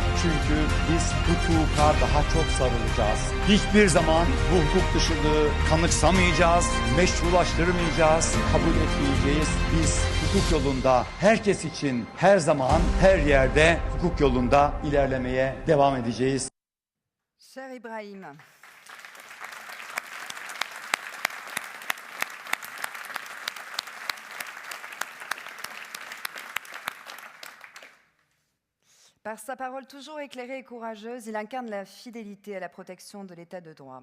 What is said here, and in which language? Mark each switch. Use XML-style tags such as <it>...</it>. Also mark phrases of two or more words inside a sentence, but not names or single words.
<tr>Çünkü biz hukuka daha çok sarılacağız. Hiçbir zaman bu hukuk dışılığı kanıksamayacağız, meşrulaştırmayacağız, kabul etmeyeceğiz. Biz hukuk yolunda herkes için her zaman, her yerde hukuk yolunda ilerlemeye devam edeceğiz.</tr> <fr>Cher Ibrahim, par sa parole toujours éclairée et courageuse, il incarne la fidélité à la protection de l'état de droit.</fr>